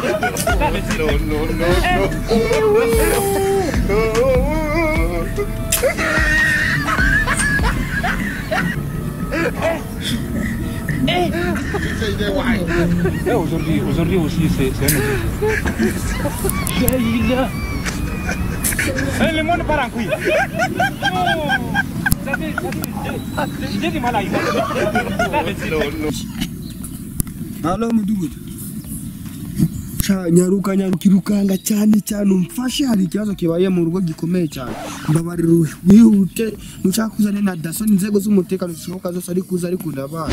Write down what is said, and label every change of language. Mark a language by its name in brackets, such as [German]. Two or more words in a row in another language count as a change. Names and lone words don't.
[French] Aujourd'hui aussi, c'est un le monde part en couille. J'ai du mal à y voir. [Kinyarwanda] Halo mudugudu. Cha nyarukanga cyane umfashe hari ikibazo kibaye mu rugo gikomeye cyane. Mbabarira wihute nushakuzane na daso inzego z'umutekano zishoboka zose ari kuza ari kundabana.